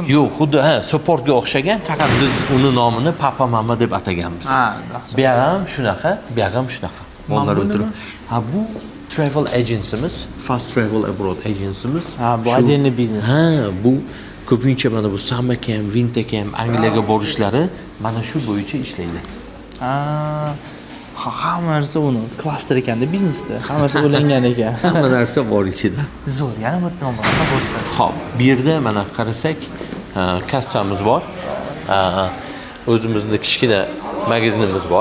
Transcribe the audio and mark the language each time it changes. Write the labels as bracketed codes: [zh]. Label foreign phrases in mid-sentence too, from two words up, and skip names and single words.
[uz] Yo'q, xuddi supportga o'xshagan, faqat biz uni nomini papa mama deb ataganmiz. Ha, bu ham shunaqa, bu ham shunaqa. Bolalar o'tirib. Ha, bu [en] travel agency'miz, [uz] Fast Travel Abroad agency'miz. Ha, bu отдельный biznes. Ha, bu ko'pincha mana bu [en] summer camp, winter camp, [uz] Angliyaga borishlari mana shu bo'yicha ishlaydi. Ha, hamma narsa uni klaster ekanda biznesda. Hamma narsa o'ylangan ekan. Hamma narsa bor ichida. Zo'r, yana bitta nomor boshqa. Xo'p, bu yerda mana qarasak, kassamiz bor. O'zimizning kichkina magazinimiz bor.